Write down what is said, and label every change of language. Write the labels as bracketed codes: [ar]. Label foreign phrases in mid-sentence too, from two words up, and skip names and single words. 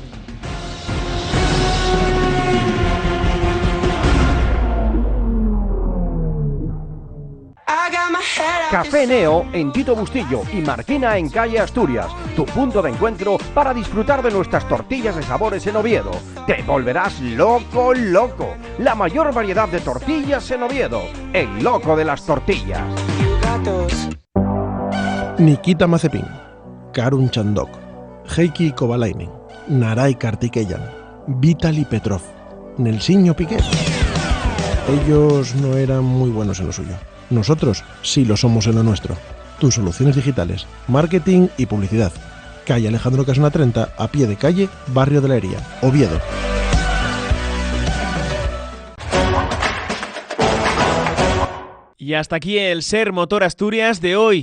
[es] Café Neo en Tito Bustillo y Marquina en calle Asturias, tu punto de encuentro para disfrutar de nuestras tortillas de sabores en Oviedo. Te volverás loco, loco. La mayor variedad de tortillas en Oviedo. El loco de las tortillas. Nikita Mazepin, Karun Chandok, Heikki Kovalainen, Naray Kartikeyan, Vitaly Petrov, Nelsinho Piquet. Ellos no eran muy buenos en lo suyo. Nosotros sí lo somos en lo nuestro. Tus soluciones digitales, marketing y publicidad. Calle Alejandro Casona 30, a pie de calle, Barrio de la Hería, Oviedo. Y hasta aquí el Ser Motor Asturias de hoy.